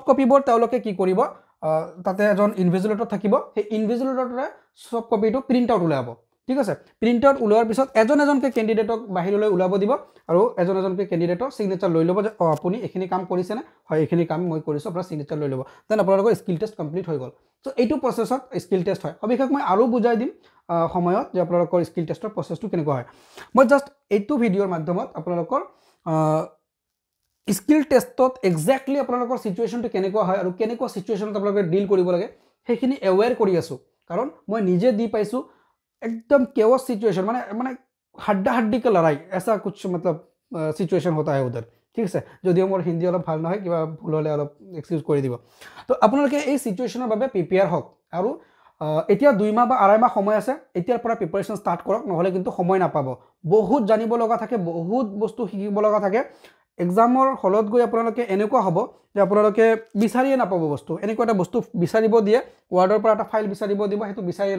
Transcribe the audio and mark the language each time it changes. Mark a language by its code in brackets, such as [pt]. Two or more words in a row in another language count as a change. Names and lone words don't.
[as] কপিবোৰ তেওঁলোকে কি কৰিব তাতে এজন ইনভিজিলেটৰ থাকিব সেই ইনভিজিলেটৰে ছফ্ট কপিটো [en] print out [as] উলিয়াব ঠিক আছে [en] print out [as] উলিওৱাৰ পিছত এজনকে কেণ্ডিডেটক বাহিৰলৈ ওলাব দিব আৰু এজনকে কেণ্ডিডেটৰ সিগনেচাৰ লৈ ল'ব যে আপুনি এইখিনি কাম কৰিছেনে হয় এইখিনি কাম মই কৰিছোঁ আপোনাৰ সিগনেচাৰ লৈ ল'ব দেন আপোনালোকৰ [en] skill test complete [as] হৈ গ'ল চ' এইটো প্ৰচেছত [en] skill test [as] হয় সবিশেষ মই আৰু বুজাই দিম সময়ত যে আপোনালোকৰ স্কিল টেষ্টৰ প্ৰচেছটো কেনেকুৱা হয় মই জাষ্ট এইটো ভিডিঅ'ৰ মাধ্যমত আপোনালোকৰ স্কিল টেষ্টত একজেক্টলি আপোনালোকৰ চিটুৱেশ্যনটো কেনেকুৱা হয় আৰু কেনেকুৱা চিটুৱেশ্যনত আপোনালোকে ডিল কৰিব লাগে সেইখিনি এৱেৰ কৰি আছোঁ কাৰণ মই নিজে দি পাইছোঁ [hi] एकदम केवस सिचुएशन माने हड्डा हड्डी के लड़ाई ऐसा कुछ मतलब सिचुएशन होता है उधर ठीक है [as] যদিও মোৰ হিন্দী অলপ ভাল নহয় কিবা ভুল হলে অলপ এক্সকিউজ কৰি দিব তো আপোনালোকে এই সিচুৱেশ্যনৰ বাবে প্ৰিপেয়াৰ হওক আৰু এতিয়া 2 মাহ বা 2.5 মাহ সময় আছে এতিয়াৰ পৰা [en] preparation start [as] কৰক নহলে কিন্তু সময় নাপাব বহুত জানিব লগা থাকে বহুত বস্তু শিকিব লগা থাকে এক্সামৰ হলত গৈ আপোনালোকে এনেকুৱা হ'ব যে আপোনালোকে বিচাৰিয়ে নাপাব বস্তু এনেকুৱা এটা বস্তু বিচাৰিব দিয়ে ওয়াৰ্ডৰ পৰা এটা ফাইল বিচাৰিব দিব হেতু বিচাৰিয়ে